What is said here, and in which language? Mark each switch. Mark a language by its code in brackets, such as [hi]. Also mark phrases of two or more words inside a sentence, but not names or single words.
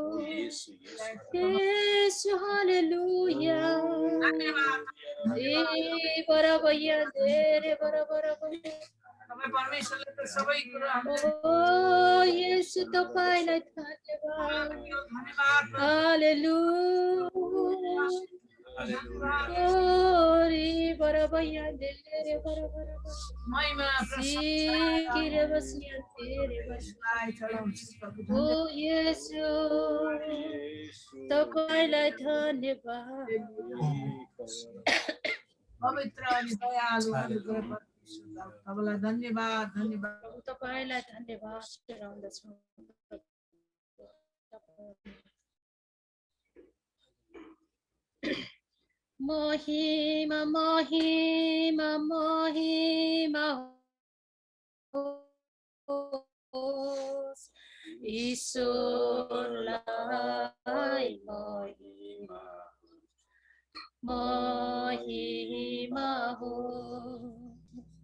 [ne] येशू हालेलुया बराबर यान्देरे बराबर ओ येशू तपाईलाई धन्यवाद हालेलुया Ori bara baya dere bara bara bara. Sikire basiya tere bara. O Yesu, तपाईलाई धन्यवाद। पवित्र अनि दयालु अनुग्रह परमेश्वर तपाईँलाई धन्यवाद धन्यवाद प्रभु तपाईलाई धन्यवाद चढाउँदछौँ। महिमा महिमा महिमा होस् ईश्वरलाई महिमा महिमा होस्।